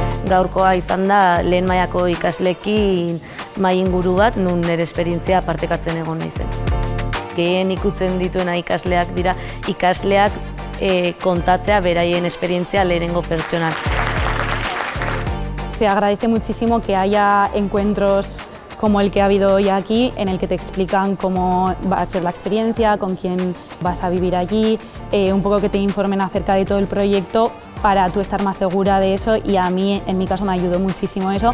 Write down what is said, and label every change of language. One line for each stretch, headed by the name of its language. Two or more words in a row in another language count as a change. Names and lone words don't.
Basque: Gaurkoa izan da lehen mailako ikasleekin mahai inguru bat, nun nire esperientzia partekatzen egon naizen. Gehien ikutzen dituena ikasleak dira, ikasleak kontatzea beraien esperientzia lehenengo pertsonak.
Spanish: Se agradece muchísimo que haya encuentros como el que ha habido hoy aquí, en el que te explican cómo va a ser la experiencia, con quién vas a vivir allí, un poco que te informen acerca de todo el proyecto para tú estar más segura de eso, y a mí, en mi caso, me ayudó muchísimo eso.